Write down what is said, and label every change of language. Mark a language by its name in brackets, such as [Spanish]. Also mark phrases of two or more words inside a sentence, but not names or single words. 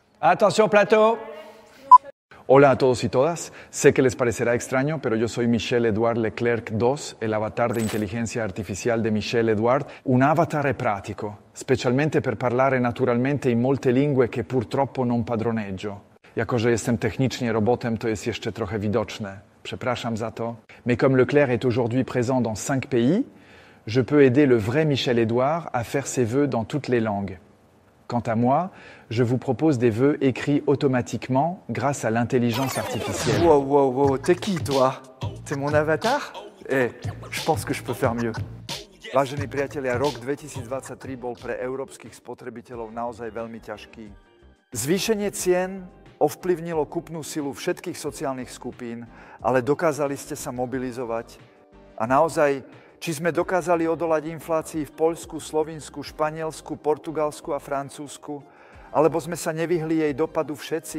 [Spanish] Atención, plateau. Hola a todos y todas. Sé que les parecerá extraño, pero yo soy Michel-Édouard Leclerc II, el avatar de [Italian] inteligenza artificiale di Michel-Édouard. Un avatar è pratico, specialmente per parlare naturalmente in molte lingue che purtroppo non padroneggio. [Polish] Jako że jestem technicznie robotem, to jest jeszcze trochę widoczne. Przepraszam za to. [French] Mais comme Leclerc est aujourd'hui présent dans 5 pays, je peux aider le vrai Michel-Édouard à faire ses vœux dans toutes les langues. Quant à moi, je vous propose des vœux écrits automatiquement grâce à l'intelligence artificielle. Wow, t'es qui toi? T'es mon avatar? Je pense que je peux faire mieux. [Slovak] Vážení priatelia, rok 2023 bol pre európskych spotrebiteľov naozaj veľmi ťažký. Zvýšenie cien ovplyvnilo kúpnu silu všetkých sociálnych skupín, ale dokázali ste sa mobilizovať a naozaj, či sme dokázali odolať inflácii v Poľsku, Slovinsku, Španielsku, Portugalsku a Francúzsku, alebo sme sa nevyhli jej dopadu všetci?